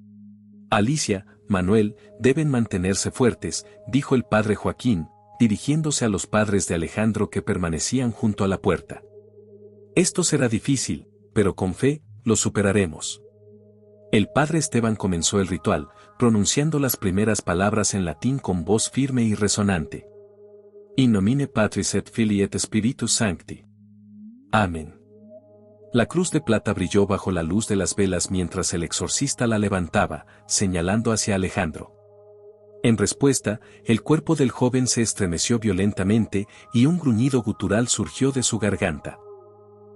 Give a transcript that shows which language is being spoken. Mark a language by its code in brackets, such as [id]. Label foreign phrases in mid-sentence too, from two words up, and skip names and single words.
[es] Alicia, Manuel, deben mantenerse fuertes, dijo el padre Joaquín, dirigiéndose a los padres de Alejandro que permanecían junto a la puerta. Esto será difícil, pero con fe, lo superaremos. El padre Esteban comenzó el ritual, pronunciando las primeras palabras en latín con voz firme y resonante. [la] In nomine Patris et Filii et Spiritus Sancti. [es] Amén. La cruz de plata brilló bajo la luz de las velas mientras el exorcista la levantaba, señalando hacia Alejandro. En respuesta, el cuerpo del joven se estremeció violentamente y un gruñido gutural surgió de su garganta.